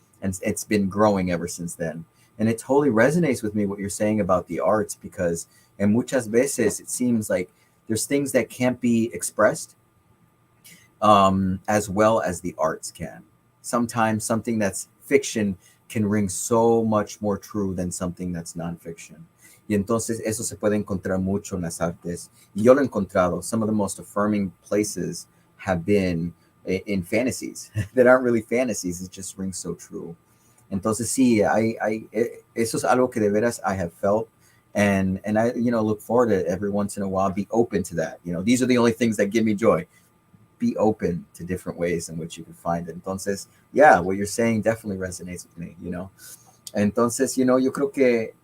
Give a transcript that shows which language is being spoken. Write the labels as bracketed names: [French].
[English] And it's been growing ever since then. And it totally resonates with me what you're saying about the arts, because [Spanish] en muchas veces [English] it seems like there's things that can't be expressed as well as the arts can. Sometimes something that's fiction can ring so much more true than something that's nonfiction. [Spanish] Y entonces eso se puede encontrar mucho en las artes. Y yo lo he encontrado. [English] Some of the most affirming places have been in fantasies that aren't really fantasies. It just rings so true. [Spanish] Entonces sí, eso es algo que de veras [English] I have felt. And I, look forward to every once in a while, be open to that. These are the only things that give me joy. Be open to different ways in which you can find it. Entonces, yeah, what you're saying definitely resonates with me, [Spanish] Entonces, yo creo que